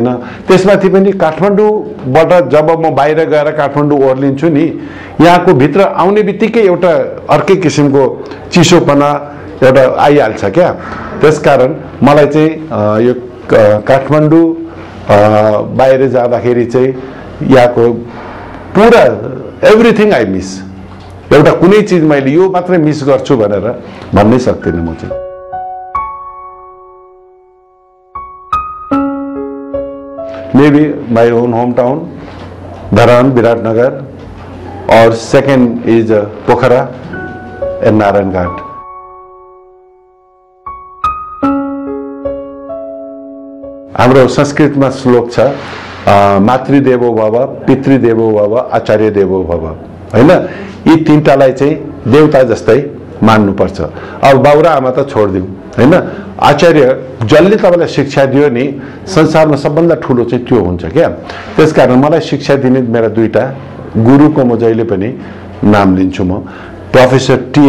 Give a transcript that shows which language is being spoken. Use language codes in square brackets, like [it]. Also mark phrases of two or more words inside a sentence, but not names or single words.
[ne] त्यसमाथि पनि काठमाडौँबाट जब म बाहिर गएर काठमाडौँ ओर्लिन्छु नि यहाँको भित्र आउने बित्तिकै एउटा अर्कै किसिमको चिसोपना एउटा आइहाल्छ क्या त्यसकारण मलाई चाहिँ यो काठमाडौँ बाहिर जाँदाखेरि चाहिँ यहाँको पुरा [en] everything I miss [ne] एउटा कुनै चिज मैले यो मात्रै मिस गर्छु भनेर भन्नै सक्दिनँ म चाहिँ। [en] Maybe my own hometown, Dharan, Viratnagar, or second is Pokhara and Narayanghat. [ne] हाम्रो संस्कृतमा श्लोक छ [sa] मातृदेवो भव पितृदेवो भव आचार्य देवो भव [ne] हैन यी तीनटालाई चाहिँ देवता जस्तै मान्नुपर्छ अब बाउरा आमा त छोड्दिउँ हैन आचार्य जसले तपाईलाई शिक्षा दियो नि संसारमा सबभन्दा ठुलो चाहिँ त्यो हुन्छ क्या त्यसकारण मलाई शिक्षा दिने मेरा दुईटा गुरुको म जहिले पनि नाम लिन्छु म प्रोफेसर टी.ए.